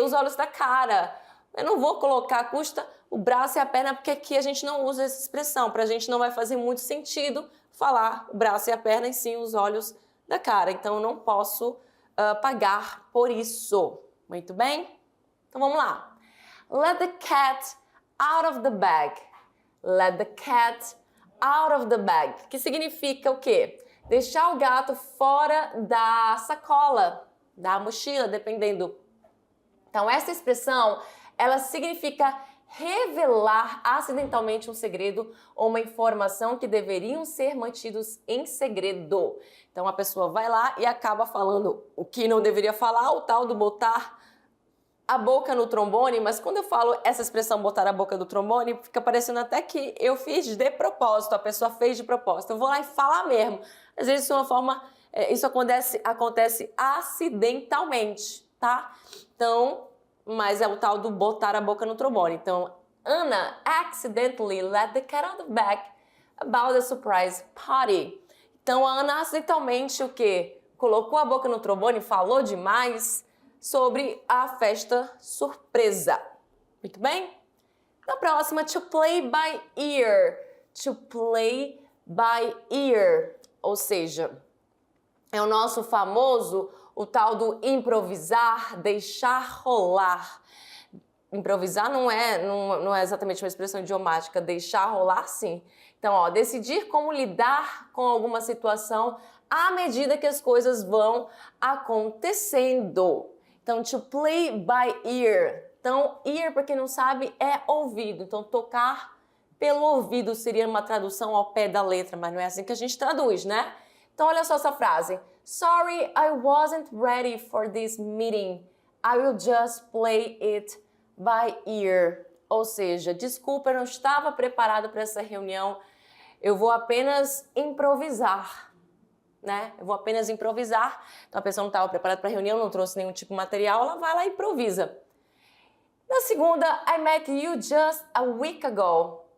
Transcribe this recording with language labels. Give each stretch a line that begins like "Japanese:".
Portuguese: Os olhos da cara. Eu não vou colocar custa o braço e a perna, porque aqui a gente não usa essa expressão. Pra gente não vai fazer muito sentido falar o braço e a perna e sim os olhos da cara. Então eu não posso pagar por isso. Muito bem? Então vamos lá.
English: Let the cat out of the bag. Let the cat out of the bag.
Portuguese: Que significa o quê? Deixar o gato fora da sacola, da mochila, dependendo. Então essa expressão, ela significa revelar acidentalmente um segredo ou uma informação que deveriam ser mantidos em segredo. Então a pessoa vai lá e acaba falando o que não deveria falar, o tal do botar a boca no trombone, mas quando eu falo essa expressão botar a boca no trombone, fica parecendo até que eu fiz de propósito, a pessoa fez de propósito. Eu vou lá e falar mesmo. Às vezes isso é uma forma, isso acontece acidentalmente, tá? Então, mas é o tal do botar a boca no trombone.
English: Então, Anna accidentally let the cat out of the bag about the surprise party.
Portuguese: Então, a Ana acidentalmente o quê? Colocou a boca no trombone, falou demais sobre a festa surpresa. Muito bem? Na próxima,
English: to play by ear. To play by ear.
Portuguese: Ou seja, é o nosso famoso, o tal do improvisar, deixar rolar. Improvisar não é exatamente uma expressão idiomática, deixar rolar sim. Então, ó, decidir como lidar com alguma situação à medida que as coisas vão acontecendo. Então,
English: to play by ear.
Portuguese: Então, ear, para quem não sabe, é ouvido. Então, tocar pelo ouvido seria uma tradução ao pé da letra, mas não é assim que a gente traduz, né? Então, olha só essa frase.
English: Sorry, I wasn't ready for this meeting. I will just play it by ear.
Portuguese: Ou seja, desculpa, eu não estava preparado para essa reunião. Eu vou apenas improvisar. Né? Eu vou apenas improvisar. Então a pessoa não estava preparada para a reunião, não trouxe nenhum tipo de material, ela vai lá e improvisa. Na segunda,
English: I met you just a week ago.